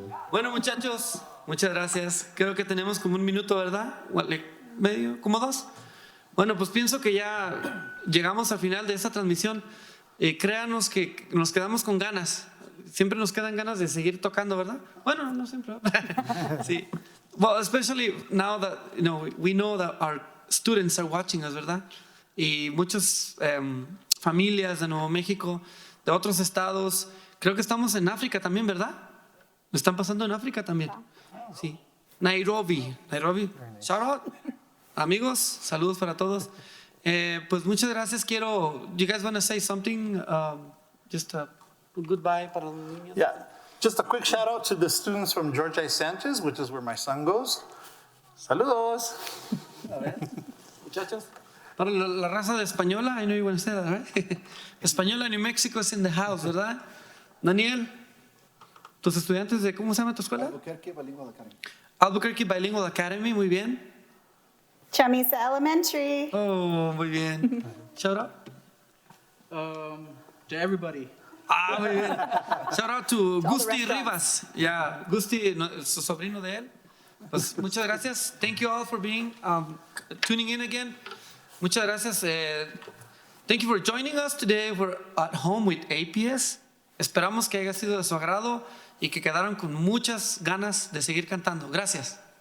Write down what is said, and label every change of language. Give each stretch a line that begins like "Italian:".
Spanish: Bueno, muchachos, muchas gracias. Creo que tenemos como un minuto, ¿verdad? ¿Medio? ¿Como 2? Bueno, pues pienso que ya llegamos al final de esta transmisión. Créanos que nos quedamos con ganas. Siempre nos quedan ganas de seguir tocando, ¿verdad? Bueno, no siempre. Sí.
English: Well, especially now that we know that our students are watching us,
Spanish: ¿verdad? Y muchas familias de Nuevo México, de otros estados. Creo que estamos en África también, ¿verdad? ¿Lo están pasando en África también? Sí. Nairobi.
English: Shout out.
Spanish: Amigos, saludos para todos. Pues muchas gracias.
English: You guys want to say something? Just a goodbye
Spanish: para los niños.
English: Yeah, just a quick shout out to the students from George I. Sanchez, which is where my son goes.
Spanish: Saludos. A ver, muchachos. Para la raza de Española,
English: I know you want to say that, right? Española, New Mexico is in the house,
Spanish: ¿verdad? Daniel, tus estudiantes de, ¿cómo se llama tu escuela?
English: Albuquerque Bilingual Academy.
Spanish: Albuquerque Bilingual Academy, muy bien.
English: Chamisa Elementary.
Spanish: Oh, muy bien. Shout out.
English: To everybody. Ah,
Spanish: muy bien.
English: Shout out to the Gusti restaurants. Rivas.
Spanish: Yeah, Gusti, su sobrino de él. Pues muchas gracias.
English: Thank you all for being tuning in again.
Spanish: Muchas gracias.
English: Thank you for joining us today. We're at home with APS.
Spanish: Esperamos que haya sido de su agrado y que quedaron con muchas ganas de seguir cantando. Gracias.